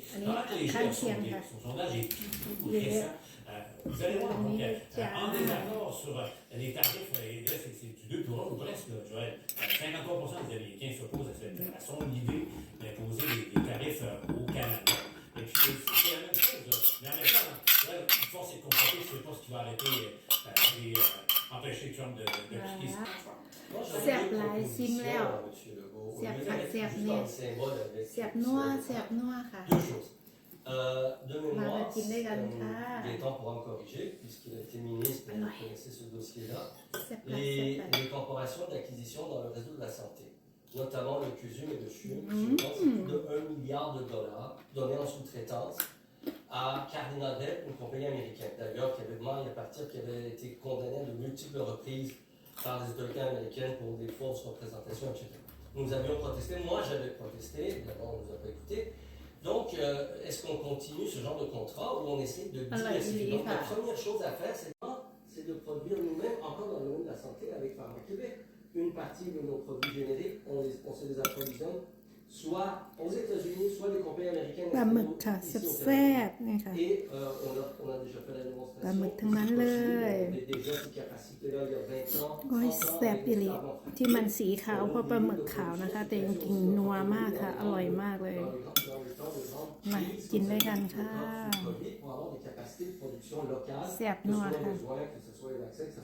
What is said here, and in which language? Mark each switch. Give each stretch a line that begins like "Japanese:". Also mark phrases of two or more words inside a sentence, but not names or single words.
French: Pendant que les gens son sondage est tout récent, vous allez voir, donc, en désaccord sur les tarifs, et là, c'est du 2 pour 1 ou presque, là, Joël. 53% des Américains s'opposent à son idée d'imposer les tarifs au Canada. Et puis, c'est la même chose. Mais en même temps, là, force est de constater que c'est pas ce qui va arrêter et empêcher Trump de piquer. Moi,
Thai: แซ่บหลายซิมแล้ว
French: Monsieur Legault.
Thai: แซ่บผักแซ่บ
French: Juste
Thai: เนี่
French: dans
Thai: ย
French: le symbole avec
Thai: แซ่บนัวแซ่บนัวค่ะ
French: deux choses. De Ma mémoire, routine des gars. il est temps pour en corriger, puisqu'il a été ministre et vous connaissez ce dossier-là.
Thai: แซ่บหลายแซ่บหลาย
French: Les corporations d'acquisition dans le réseau de la santé, notamment le CUSUM et le CHUM, c'est plus de 1 milliard de dollars donnés en sous-traitance à Cardinal Health, une compagnie américaine d'ailleurs qui avait demandé à partir, qui avait été condamnée de multiples reprises par les autorités américaines pour des fausses représentations, etc. Nous avions protesté, moi j'avais protesté, évidemment on ne nous a pas écoutés. Donc, est-ce qu'on continue ce genre de contrat ou on essaie de diversifier? Donc, la première chose à faire, c'est de produire nous-mêmes, encore dans le domaine de la santé, avec Pharma Québec, une partie de nos produits génériques, on se les approvisionne, soit aux États-Unis, soit des compagnies américaines.
Thai: ปลาหมึกค่ะแซ่บๆนี่ค่ะ
French: Et on a déjà fait la démonstration.
Thai: ปลาหมึกทั้งนั้นเลย
French: Déjà ces capacités-là il y a 20 ans.
Thai: โอ้ยแซ่บอีหลีที่มันสีขาวเพราะปลาหมึกขาวนะคะ แต่จริงๆนัวมากค่ะ อร่อยมากเลย มากินด้วยกันค่ะ แซ่บนัวค่ะ